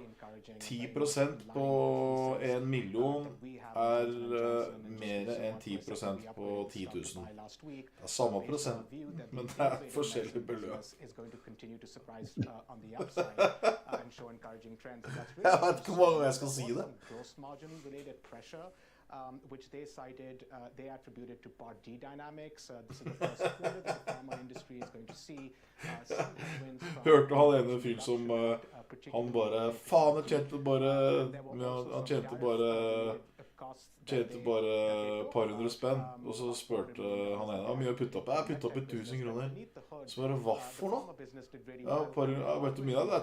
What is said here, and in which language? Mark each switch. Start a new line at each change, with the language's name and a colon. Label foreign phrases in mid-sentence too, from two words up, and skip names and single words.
Norwegian: 10% på 1 million er mer enn 10% på 10 000. Det er samme prosent, men det er forskjellige beløp. Jeg vet ikke hvor mange jeg skal si det.
English: Which they cited, they attributed to Part D dynamics. This is the first quarter that the pharma industry is going to see some wins from...
Norwegian: Hørte han ene fyr som han bare, faen, han tjente bare et par hundre spenn, og så spørte han ene, hvor mye jeg puttet opp? Jeg puttet opp 1000 kroner. Så bare, hva for noe? Ja, vet du mye av det?